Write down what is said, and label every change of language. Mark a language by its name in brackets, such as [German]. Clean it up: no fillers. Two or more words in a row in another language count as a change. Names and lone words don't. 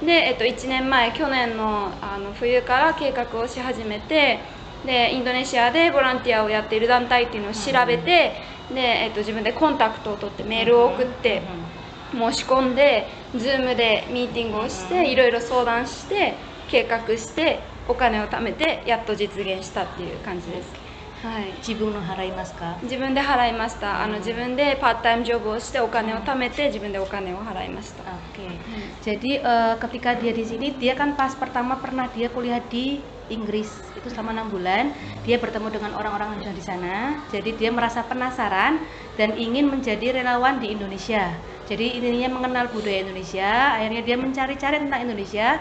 [Japanese] で、1年前、去年の冬から計画をし始めて、でインドネシアでボランティアをやっている団体っていうのを調べて、で、自分でコンタクトを取ってメールを送って申し込んで、Zoom でミーティングをしていろいろ相談して計画してお金を貯めてやっと実現したっていう感じです。はい、自分の払いますか？自分で払いました。自分でパートタイムジョブをしてお金を貯めて自分でお金を払いました。 [Indonesian] Oke. Jadi ketika dia di sini, dia kan pas pertama pernah dia kuliah di Inggris itu selama 6 bulan. Dia bertemu dengan orang-orang yang di sana. Jadi dia merasa penasaran dan ingin menjadi relawan di Indonesia. Jadi intinya mengenal budaya Indonesia. Akhirnya dia mencari-cari tentang Indonesia.